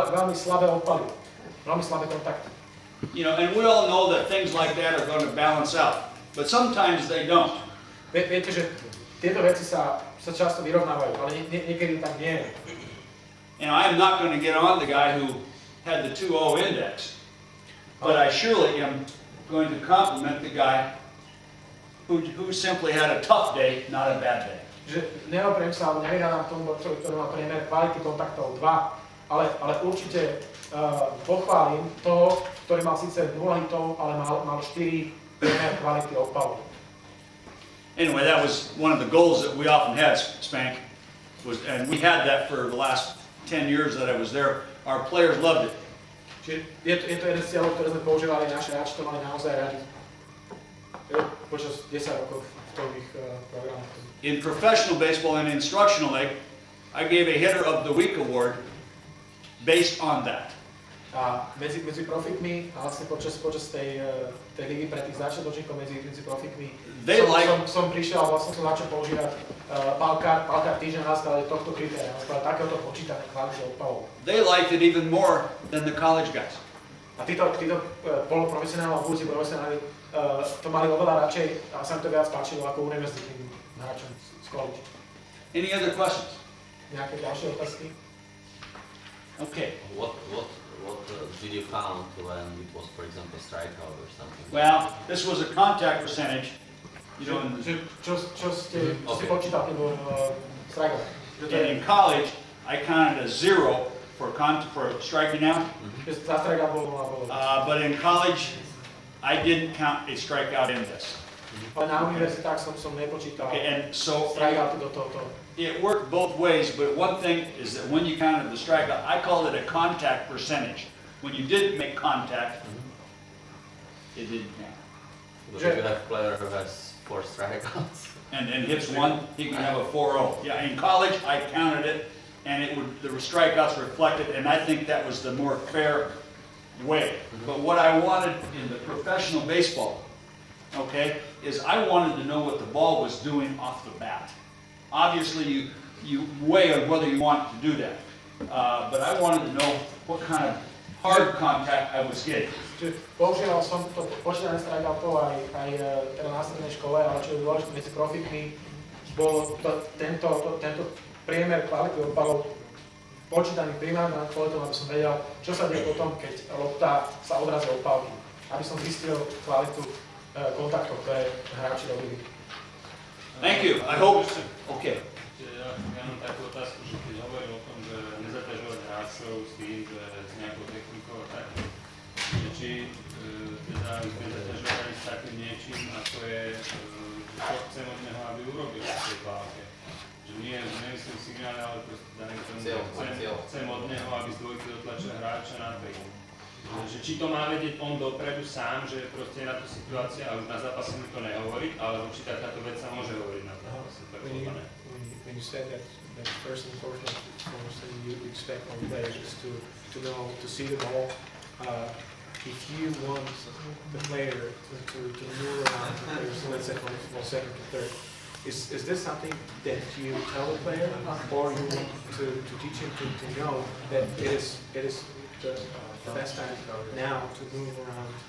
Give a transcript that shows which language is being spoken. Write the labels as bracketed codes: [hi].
[sk] Veľmi slabé odpaly, veľmi slabé kontakty. [en] you know, and we all know that things like that are going to balance out, but sometimes they don't. [sk] Viete, že tieto veci sa často vyrovnávajú, ale niekedy tak nie je. [en] And I am not going to get on the guy who had the 2.0 index, but I surely am going to compliment the guy who simply had a tough day, not a bad day. [sk] Že neopriem sa, alebo nevydám tomu, ktorý má priemer kvality kontaktov 2, ale určite pochválim toho, ktorý mal síce 0 hitov, ale mal 4 priemer kvality odpalu. [en] Anyway, that was one of the goals that we often had, Spank, and we had that for the last 10 years that I was there. Our players loved it. [sk] Čiže je to jeden z cieľov, ktoré sme používali, naši hráči to mali naozaj radi. Počas 10 rokov v ich programoch. [en] In professional baseball and instructional league, I gave a hitter of the week award based on that. [sk] A medzi profikmi, a vlastne počas tej ligy pre tých začiatočníkov medzi profikmi som prišiel a vlastne som začal používať pálkár týždeň na sklade tohto kritéria, na sklade takéhoto počítané kvality odpalov. [en] They liked it even more than the college guys. [sk] A títo poloprofesionálni a budúci profesionáli to mali oveľa radšej a sa mi to viac páčilo ako univerzitným hráčom z college. [en] Any other questions? [sk] Nejaké ďalšie otázky? [en] Okay. What did you count when it was, for example, strikeout or something? Well, this was a contact percentage. You know, [sk] Čo ste počítali, keď bol strikeout? [en] and in college, I counted a 0 for striking out. [sk] Za strikeout bol 0. [en] But in college, I didn't count a strikeout in this. [sk] Ale na univerzitách som nepočítal [en] Okay, and so [sk] strikeouty do tohoto. [en] it worked both ways, but one thing is that when you counted the strikeout, I called it a contact percentage. When you didn't make contact, it didn't count. But if you have a player who has 4 strikeouts. And hits 1, he can have a 4-0. Yeah, in college, I counted it, and the strikeouts reflected, and I think that was the more fair way. But what I wanted in the professional baseball, okay, is I wanted to know what the ball was doing off the bat. Obviously, you weigh on whether you want to do that. But I wanted to know what kind of hard contact I was getting. [sk] Používal som to počítanie strikeoutov aj teda na strednej škole, ale čo je dôležité medzi profikmi, bol tento priemer kvality odpalov počítaný primárne na kvalitou, aby som vedel, čo sa deje potom, keď lopta sa odrazí od pálky. Aby som zistil kvalitu kontaktov, ktoré hráči robili. [en] Thank you. I hope. Okay. [sk] Ja mám takú otázku, že keď hovorím o tom, že nezaťažovať hráčov s tým, že s nejakou technikou a tak, že či teda sme zaťažovali s takým niečím, ako je, čo chcem od neho, aby urobil v tej pálke. Že nie, že nemyslím signály, ale proste daný tomu, chcem od neho, aby z dvojky dotlačil hráča na 3. Že či to má vedieť on dopredu sám, že proste je na tú situácia a už na zápase mu to nehovorí, alebo či takáto vec sa môže hovoriť na zápase. [en] When you said that first and foremost you expect from players is to know, to see the ball. If you want the player to move around the player, so let's say from second to third, is this something that you tell the player, or you want to teach him to know that it is the best time now to move around